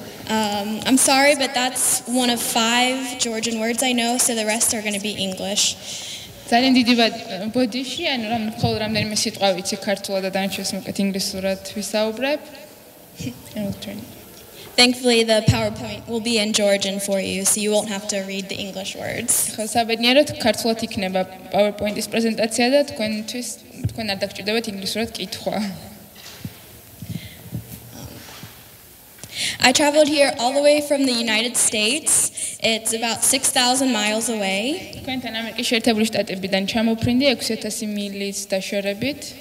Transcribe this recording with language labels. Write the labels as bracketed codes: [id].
[en] I'm sorry, but that's one of 5 Georgian words I know, so the rest are going to be English. [ka] ძალიან დიდი ბოდიში, ანუ რომ მხოლოდ რამდენიმე სიტყვა ვიცი ქართულად და დანარჩენს მოკეთ ინგლისურად ვისაუბრებ. [en] Thankfully, the PowerPoint will be in Georgian for you, so you won't have to read the English words. [ka] ხო, საბედნიეროდ ქართულად იქნება PowerPoint-ის პრეზენტაცია და თქვენ არ დაგჭირდებათ ინგლისურად კითხვა. [en] I traveled here all the way from the United States. It's about 6,000 miles away. [ka] თქვენთან ამერიკის შეერთებული შტატებიდან ჩამოფრინდი 6,000 მილით დაშორებით.